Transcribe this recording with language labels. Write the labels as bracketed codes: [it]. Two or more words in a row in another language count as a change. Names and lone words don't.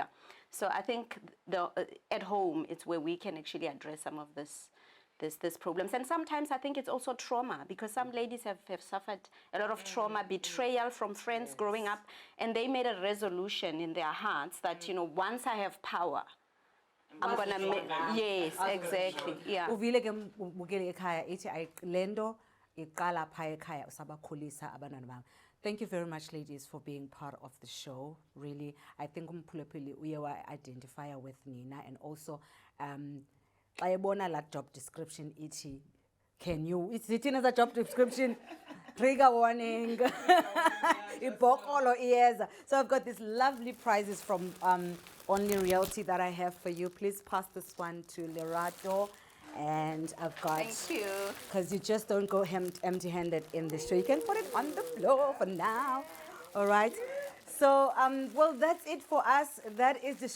[en] So I think at home it's where we can actually address some of this problems. And sometimes I think it's also trauma, because some ladies have suffered a lot of trauma, betrayal from friends growing up, and they made a resolution in their hearts that, you know, once I have power, I'm gonna make, yes, exactly, yeah. [xh] Uvile ke mbukele ekhaya ithi lento iqala phaya ekhaya usabakhulisa abantwana bami. [en] Thank you very much, ladies, for being part of the show. Really, I think [xh] umphulaphuli uye wa [en] identify with Nina, and also I [xh] ebona la [en] job description ithi, can you, it's written as a job description, trigger warning, [xh] ibhokolo iyeza. [en] So I've got these lovely prizes from Only Realty that I have for you. Please pass this one to Lerato. And I've got, Thank you. because you just don't go empty-handed in the show. You can put it on the floor for now. All right. So, well, that's it for us. That is the show.